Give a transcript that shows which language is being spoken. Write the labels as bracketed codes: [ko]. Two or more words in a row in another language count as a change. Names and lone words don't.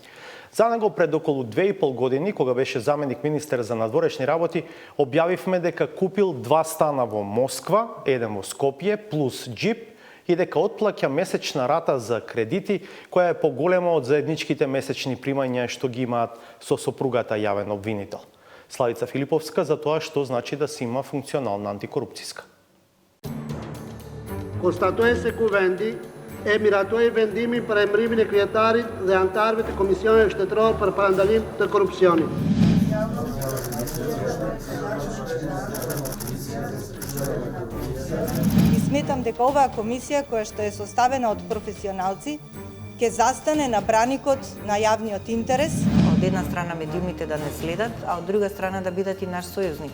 [mk] За него пред околу 2,5 години, кога беше заменик министер за надворешни работи, објавивме дека купил 2 стана во Москва, еден во Скопје, плюс джип, и дека отплаќа месечна рата за кредити, која е поголема од заедничките месечни примања што ги имаат со сопругата јавен обвинител. Славица Филиповска за тоа што значи да се има функционална антикорупцијска. [sq] Konstatoi se kuvendi e miratoi vendimin për emrimin e kryetarit dhe antarëve të Komisionit Shtetëror për parandalim të korrupsionit. [mk] И сметам дека оваа комисија, која што е составена од професионалци, ќе застане на браникот на јавниот интерес. Од една страна медиумите да не следат, а од друга страна да бидат и наш сојузник.